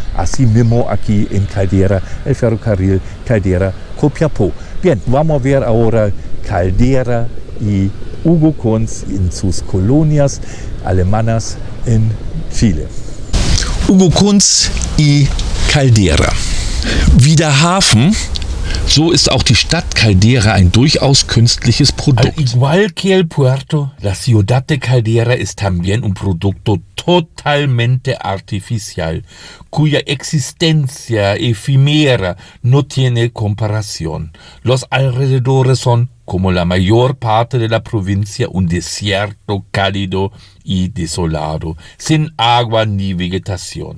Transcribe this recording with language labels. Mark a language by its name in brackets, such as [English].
[Spanish] Así mismo aquí en Caldera, el ferrocarril Caldera-Copiapó. Bien, vamos a ver ahora Caldera y Hugo Kunz en sus colonias alemanas en Chile. Hugo Kunz y Caldera. [German] Wie der Hafen, so ist auch die Stadt Caldera ein durchaus künstliches Produkt. [Spanish] Al igual que el puerto, la ciudad de Caldera es también un producto totalmente artificial, cuya existencia efímera no tiene comparación. Los alrededores son, como la mayor parte de la provincia, un desierto cálido y desolado, sin agua ni vegetación.